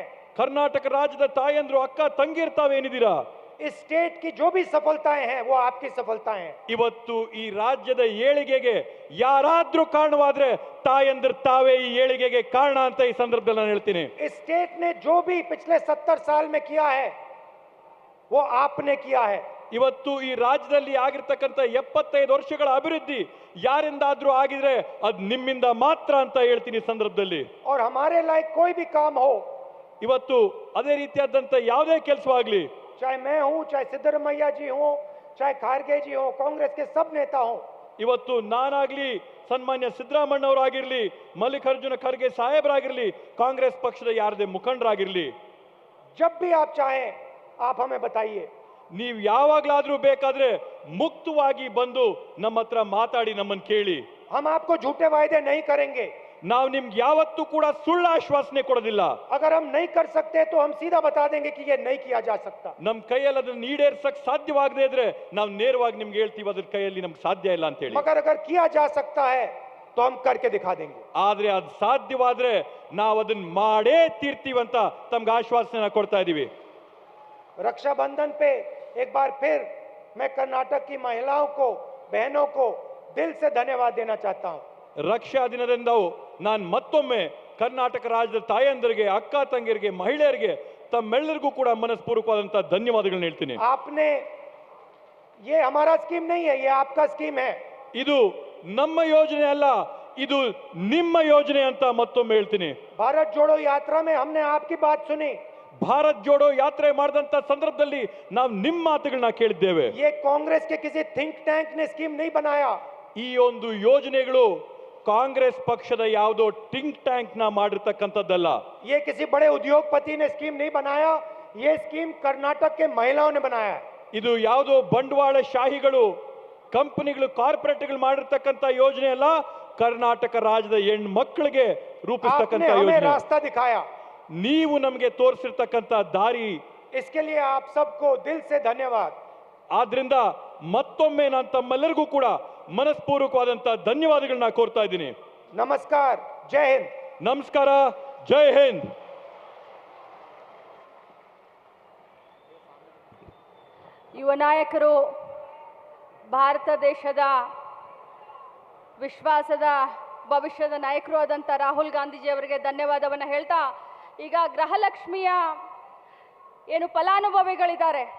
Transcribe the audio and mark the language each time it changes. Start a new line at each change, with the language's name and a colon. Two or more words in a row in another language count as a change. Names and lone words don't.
Kannada: ಕರ್ನಾಟಕ ರಾಜ್ಯದ ತಾಯಂದ್ರು, ಅಕ್ಕ ತಂಗಿರ್ತಾವೇನಿದ್ದೀರಾ,
Hindi: इस स्टेट की जो भी सफलताएं हैं वो आपकी सफलताएं हैं।
Kannada: ಇವತ್ತು ಈ ರಾಜ್ಯದ ಏಳಿಗೆಗೆ ಯಾರಾದ್ರೂ ಕಾರಣವಾದ್ರೆ ತಾಯಂದ್ರ ತಾವೇ ಈ ಏಳಿಗೆಗೆ ಕಾರಣ ಅಂತ ಈ ಸಂದರ್ಭದಲ್ಲಿ ನಾನು ಹೇಳ್ತೀನಿ.
Hindi: इस स्टेट ने जो भी पिछले 70 साल में किया है वो आपने किया है।
Kannada: ಇವತ್ತು ಈ ರಾಜ್ಯದಲ್ಲಿ ಆಗಿರ್ತಕ್ಕಂಥ 75 ವರ್ಷಗಳ ಅಭಿವೃದ್ಧಿ ಯಾರಿಂದಾದ್ರೂ ಆಗಿದ್ರೆ ಅದು ನಿಮ್ಮಿಂದ ಮಾತ್ರ ಅಂತ ಹೇಳ್ತೀನಿ ಈ ಸಂದರ್ಭದಲ್ಲಿ.
Hindi: और हमारे लायक कोई भी काम हो,
Kannada: ಇವತ್ತು ಅದೇ ರೀತಿಯಾದಂಥ ಯಾವುದೇ ಕೆಲಸವಾಗ್ಲಿ,
Hindi: चाहे मैं हूं, चाहे सिद्धरमैया जी हो, चाहे खारगे जी हो, कांग्रेस के सब नेता हो,
Kannada: ಇವತ್ತು ನಾನಾಗ್ಲಿ, ಸನ್ಮಾನ್ಯ ಸಿದ್ದರಾಮಣ್ಣವರಾಗಿರ್ಲಿ, ಮಲ್ಲಿಕಾರ್ಜುನ ಖರ್ಗೆ ಸಾಹೇಬರಾಗಿರ್ಲಿ, ಕಾಂಗ್ರೆಸ್ ಪಕ್ಷದ ಯಾರದೇ ಮುಖಂಡರಾಗಿರ್ಲಿ,
Hindi: जब भी आप चाहें आप हमें बताइए.
Kannada: ನೀವು ಯಾವಾಗ್ಲಾದ್ರೂ ಬೇಕಾದ್ರೆ ಮುಕ್ತವಾಗಿ ಬಂದು ನಮ್ಮ ಹತ್ರ ಮಾತಾಡಿ, ನಮ್ಮನ್ನು ಕೇಳಿ.
Hindi: हम आपको झूठे वायदे नहीं करेंगे.
Kannada: ನಾವು ನಿಮ್ಗೆ ಯಾವತ್ತೂ ಕೂಡ ಸುಳ್ಳು ಆಶ್ವಾಸನೆ ಕೊಡೋದಿಲ್ಲ.
Hindi: अगर हम नहीं कर सकते तो हम सीधा बता देंगे कि ये नहीं किया जा सकता.
Kannada: ನಮ್ಮ ಕೈಯಲ್ಲಿ ಅದನ್ನ ಈಡೇರ್ಸಕ್ ಸಾಧ್ಯವಾಗದೇ ಇದ್ರೆ ನಾವು ನೇರವಾಗಿ ನಿಮ್ಗೆ ಹೇಳ್ತೀವಿ ಅದ್ರ ಕೈಯಲ್ಲಿ ನಮ್ಗೆ ಸಾಧ್ಯ ಇಲ್ಲ ಅಂತ ಹೇಳಿ.
Hindi: मगर अगर किया जा सकता है तो हम करके दिखा देंगे.
Kannada: ಆದ್ರೆ ಅದು ಸಾಧ್ಯವಾದ್ರೆ ನಾವು ಅದನ್ನ ಮಾಡೇ ತೀರ್ತೀವಿ ಅಂತ ತಮ್ಗೆ ಆಶ್ವಾಸನೆ ಕೊಡ್ತಾ ಇದೀವಿ.
Hindi: रक्षाबंधन पे एक बार फिर मैं कर्नाटक की महिलाओं को, बहनों को दिल से धन्यवाद देना चाहता हूं.
Kannada: ರಕ್ಷಾ ದಿನದಿಂದ ನಾನು ಮತ್ತೊಮ್ಮೆ ಕರ್ನಾಟಕ ರಾಜ್ಯದ ತಾಯಂದರಿಗೆ, ಅಕ್ಕ ತಂಗಿಯರಿಗೆ, ಮಹಿಳೆಯರಿಗೆ ತಮ್ಮೆಲ್ಲರಿಗೂ ಕೂಡ ಮನಸ್ಪೂರ್ವಕವಾದಂತ ಧನ್ಯವಾದಗಳನ್ನ ಹೇಳ್ತೀನಿ.
Hindi: आपने, ये हमारा स्कीम नहीं है, ये आपका स्कीम है.
Kannada: ಇದು ನಮ್ಮ ಯೋಜನೆ ಅಲ್ಲ, ಇದು ನಿಮ್ಮ ಯೋಜನೆ ಅಂತ ಮತ್ತೊಮ್ಮೆ ಹೇಳ್ತೀನಿ.
Hindi: भारत जोड़ो यात्रा में हमने आपकी बात सुनी.
Kannada: ಭಾರತ್ ಜೋಡೋ ಯಾತ್ರೆ ಮಾಡಿದಂತ ಸಂದರ್ಭದಲ್ಲಿ ನಾವು ನಿಮ್ಮ ಮಾತುಗಳನ್ನ ಕೇಳಿದ್ದೇವೆ.
Hindi: ये कांग्रेस के किसी
English: think tank
Hindi: ने स्कीम नहीं बनाया.
Kannada: ಈ ಒಂದು ಯೋಜನೆಗಳು ಕಾಂಗ್ರೆಸ್ ಪಕ್ಷದ ಯಾವುದೋ
English: tink tank
Kannada: ನ ಮಾಡಿರ್ತಕ್ಕಂಥದ್ದಲ್ಲ.
Hindi: ये किसी बड़े उद्योगपति ने स्कीम नहीं बनाया. ये स्कीम कर्नाटक के महिलाओं ने बनाया है.
Kannada: ಇದು ಯಾವುದೋ ಬಂಡವಾಳ ಶಾಹಿಗಳು, ಕಂಪನಿಗಳು, ಕಾರ್ಪೊರೇಟ್ಗಳು ಮಾಡಿರ್ತಕ್ಕಂಥ ಯೋಜನೆ ಅಲ್ಲ, ಕರ್ನಾಟಕ ರಾಜ್ಯದ ಹೆಣ್ಮಕ್ಳಿಗೆ ರೂಪಿಸ್ತಕ್ಕಂಥ
Hindi: आपने हमें
Kannada: ಯೋಜನೆ.
Hindi: रास्ता दिखाया.
Kannada: ನೀವು ನಮಗೆ ತೋರಿಸಿರ್ತಕ್ಕಂಥ ದಾರಿ.
Hindi: इसके लिए आप सबको दिल से धन्यवाद.
Kannada: ಆದ್ರಿಂದ ಮತ್ತೊಮ್ಮೆ ನಾನು ತಮ್ಮೆಲ್ಲರಿಗೂ ಕೂಡ ಮನಸ್ಪೂರ್ವಕವಾದಂತ ಧನ್ಯವಾದಗಳನ್ನ ಕೋರ್ತಾ ಇದ್ದೀನಿ.
Hindi: नमस्कार, जय हिंद.
Kannada: ನಮಸ್ಕಾರ, ಜೈ ಹಿಂದ್. ಯುವ ನಾಯಕರು, ಭಾರತ ದೇಶದ ವಿಶ್ವಾಸದ ಭವಿಷ್ಯದ ನಾಯಕರು ಆದಂಥ ರಾಹುಲ್ ಗಾಂಧೀಜಿ ಅವರಿಗೆ ಧನ್ಯವಾದವನ್ನು ಹೇಳ್ತಾ, ಈಗ ಗೃಹಲಕ್ಷ್ಮಿಯ ಏನು ಫಲಾನುಭವಿಗಳಿದ್ದಾರೆ